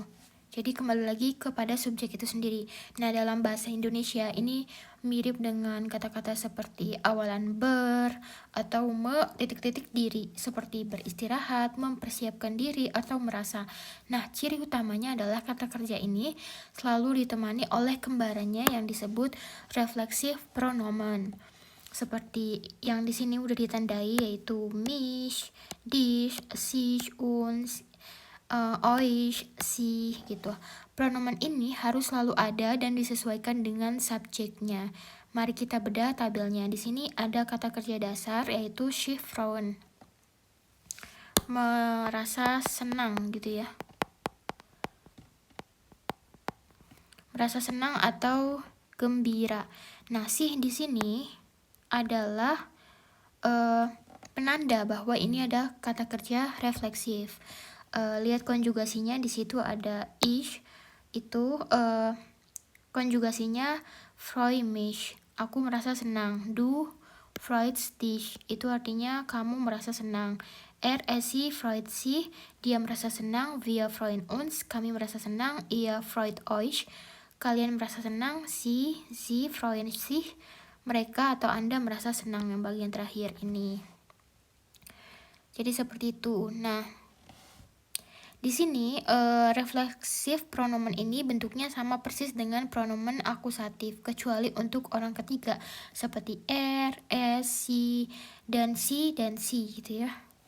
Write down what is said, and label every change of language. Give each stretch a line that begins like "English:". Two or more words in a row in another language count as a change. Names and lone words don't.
Indonesian: Jadi kembali lagi kepada subjek itu sendiri. Nah, dalam bahasa Indonesia ini mirip dengan kata-kata seperti awalan ber atau titik-titik diri, seperti beristirahat, mempersiapkan diri, atau merasa. Nah, ciri utamanya adalah kata kerja ini selalu ditemani oleh kembarannya yang disebut refleksif pronomen. Seperti yang di sini udah ditandai, yaitu
German: mich, dich, sich, uns, euch, sie
Indonesian: gitu. Pronomen ini harus selalu ada dan disesuaikan dengan subjeknya. Mari kita bedah tabelnya. Di sini ada kata kerja dasar yaitu
German: sich freuen.
Indonesian: Merasa senang gitu ya. Merasa senang atau gembira. Nah, sich di sini adalah penanda bahwa ini ada kata kerja refleksif. Lihat konjugasinya, di situ ada ich, itu konjugasinya
German: freue mich,
Indonesian: aku merasa senang.
German: Du freust dich,
Indonesian: itu artinya kamu merasa senang.
German: Sie freut sich,
Indonesian: dia merasa senang.
German: Wir freuen uns,
Indonesian: kami merasa senang.
German: Ihr freut euch,
Indonesian: kalian merasa senang.
German: Sie freuen sich,
Indonesian: mereka atau Anda merasa senang, yang bagian terakhir ini. Jadi seperti itu. Nah, di sini refleksif pronomen ini bentuknya sama persis dengan pronomen akusatif, kecuali untuk orang ketiga seperti sie, dan si gitu ya.